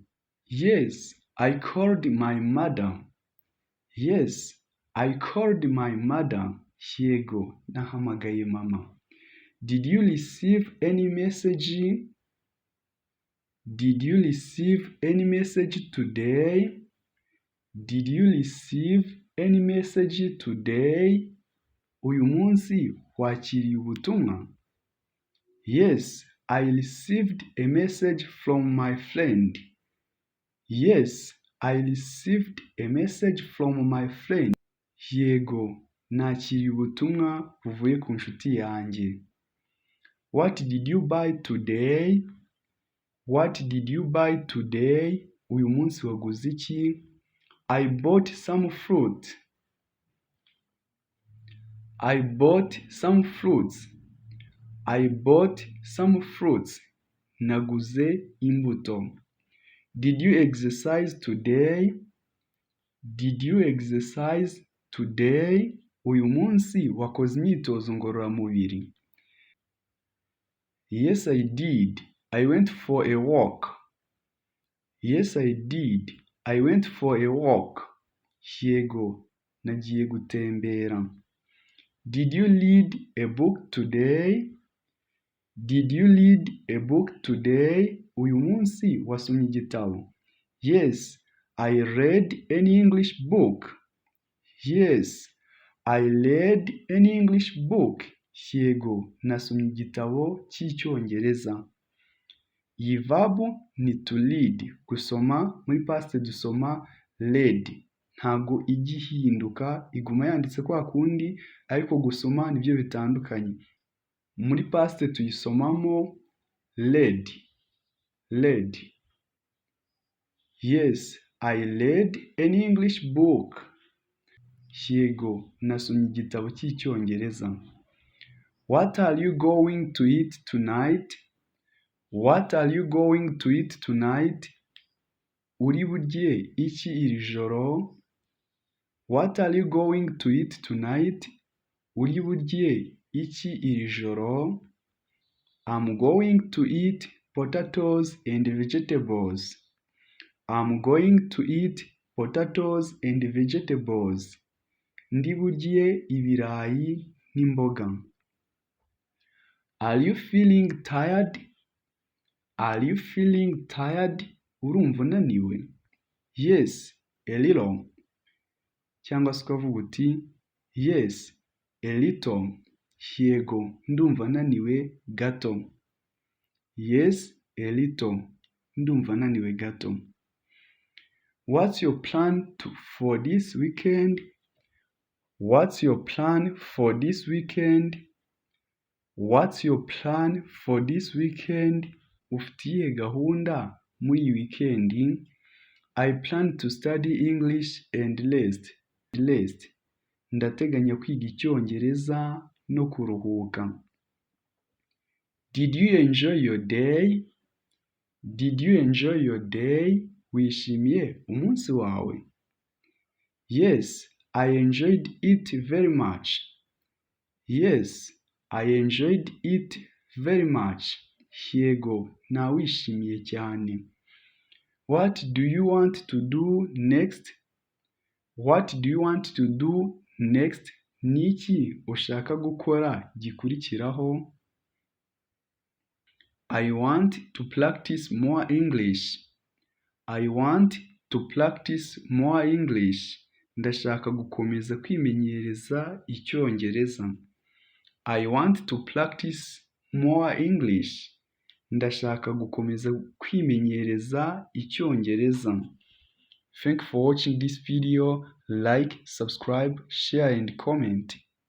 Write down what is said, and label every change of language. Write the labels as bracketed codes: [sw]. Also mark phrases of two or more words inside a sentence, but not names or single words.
[en] Yes, I called my mother. Yes, I called my mother. [rw] Yego, nahamagaye mama. [en] Did you receive any message? Did you receive any message today? Did you receive any message today? [rw] Uyu munsi wakiriye ubutumwa? [en] Yes, I received a message from my friend. Yes, I received a message from my friend. [rw] Yego, nakiriye ubutumwa buvuye ku nshuti yanjye. [en] What did you buy today? What did you buy today? [rw] Uyu munsi waguze iki? [en] I bought some fruit. I bought some fruits. I bought some fruits. [rw] Naguze imbuto. [en] Did you exercise today? Did you exercise today? [rw] Uyu munsi wakoze imyitozo ngororamubiri. [en] Yes, I did. I went for a walk. Yes, I did. I went for a walk. [rw] Yego, nagiye gutembera. [en] Did you read a book today? Did you read a book today? [rw] Uyu munsi wasomye igitabo. [en] Yes, I read an English book. Yes, I read an English book. [rw] Yego, nasomye igitabo cy'Icyongereza. Iyi verb ni [en] to read. [rw] Gusoma, muri past dusoma read. Ntago ijya ihinduka, iguma yanditse kwa kundi, ariko gusoma nibyo bitandukanye. Muri past tuyisomamo read. [en] Read. Yes, I read an English book. [rw] Yego, nasomye igitabo cy'Icyongereza. [en] What are you going to eat tonight? What are you going to eat tonight? [rw] Uri burye iki iri joro? [en] What are you going to eat tonight? [rw] Uri burye iki iri joro? [en] I'm going to eat potatoes and vegetables. I'm going to eat potatoes and vegetables. [rw] Ndi burye ibirayi n'imboga. [en] Are you feeling tired? Are you feeling tired? [rw] Urumva unaniwe? [en] Yes, a little. [rw] Cyangwa se ukavuga uti [en] yes, a little. [rw] Yego, ndumva naniwe gato. [en] Yes, a little. [rw] Ndumva naniwe gato. [en] What's your plan for this weekend? What's your plan for this weekend? What's your plan for this weekend? [rw] Ufitiye gahunda muri iyi weekend? [en] I plan to study English and rest. [rw] Ndateganya kwiga Icyongereza no kuruhuka. [en] Did you enjoy your day? Did you enjoy your day? [rw] Wishimiye umunsi wawe? [en] Yes, I enjoyed it very much. Yes, I enjoyed it very much. [rw] Yego, nawishimiye cyane. [en] What do you want to do next? What do you want to do next? [rw] Niki ushaka gukora gikurikiraho? [en] I want to practice more English. I want to practice more English. [rw] Ndashaka gukomeza kwimenyereza Icyongereza. [en] I want to practice more English. [rw] Ndashaka gukomeza kwimenyereza Icyongereza. [en] Thank you for watching this video. Like, subscribe, share and comment.